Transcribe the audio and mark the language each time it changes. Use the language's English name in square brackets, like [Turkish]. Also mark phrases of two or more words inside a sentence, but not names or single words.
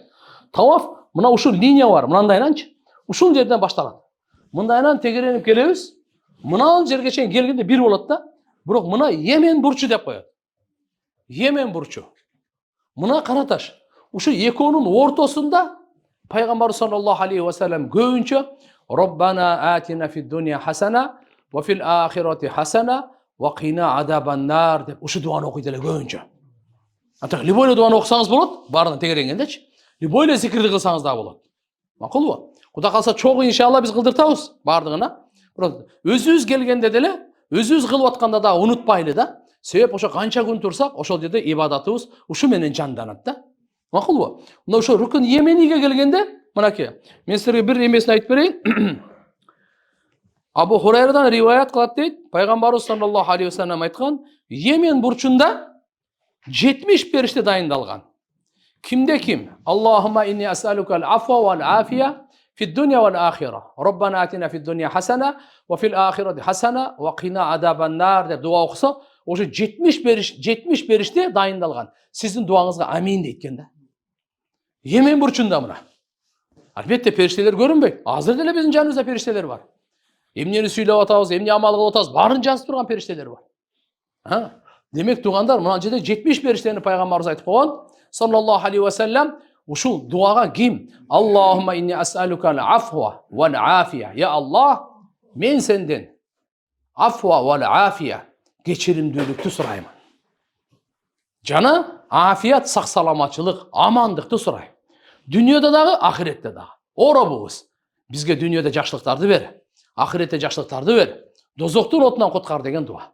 [Kyrgyz] Таваф мына ушул линия бар, мындайнанчы. Ушул жерден башталат. Мындайнан тегеренип келебиз. Мынал жерге чейин келгенде бир болот да. Бирок мына Йемен бурчу деп коет. Йемен бурчу. Мына кара таш. Ушу экөөнүн ортосунда Пайгамбар [Arabic] صلى الله عليه و سلم [Kyrgyz] көбүнчө [Arabic] ربنا آتنا في الدنيا حسنة و في الآخرة حسنة و قنا عذاب النار [Kyrgyz] деп ушу дуаны окуйт эле көбүнчө. Ата любой эле дуаны окусаңыз болот, баарынан тегеренгендечи. Любой эле зикирди кылсаңыз да болот. Макулбу? Кудай калса чогуу иншалла биз кылдыртабыз баардыгына. Бирок өзүбүз келгенде деле, өзүбүз кылып атканда да унутпайлы да. Себеп ошо канча күн турсак, ошол жерде ибадатыбыз ушу менен жанданат да. Макулбу? Мына ошо рукун Йемениге келгенде, мынакей, мен силерге бир эмесин айтып берейин. Абу Хурайрадан риваят кылат дейт, Пайгамбарыбыз [Arabic] صلى الله عليه و سلم [Kyrgyz] айткан, Йемен бурчунда 70 периште дайындалган. Кимде ким? [Arabic] اللهم إني أسألك العفو و العافية في الدنيا و الآخرة. ربنا آتنا في الدنيا حسنة و في الآخرة حسنة و قنا عذاب النار [Kyrgyz] деп дуа окуса, ошо 70 периште дайындалган. Сиздин дуаңызга амин дейт да. Йемен бурчунда мына. Албетте периштелер көрүнбөйт. Азыр деле биздин жаныбызда периштелер бар. Эмнени сүйлөп атабыз, эмне амал кылып атабыз, баарын жазып турган периштелер бар. Демек тугандар, мына жерде 70 периштени пайгамбарыбыз айтып койгон, [Arabic] صلى الله عليه و سلم, [Kyrgyz] ушул дуага ким? [Arabic] اللهم إني أسألك العفو و العافية. يا الله, [Kyrgyz] мен сенден [Arabic] العفو و العافية, [Kyrgyz] кечиримдүүлүктү сураймын. Жана афият, сак саламатчылык, амандыкты сурайм. Дүйнөдө дагы, ахиретте дагы. Оробуз. Бизге дүйнөдө жакшылыктарды бер, ахиретте жакшылыктарды бер, дозоктун отунан куткар деген дуа.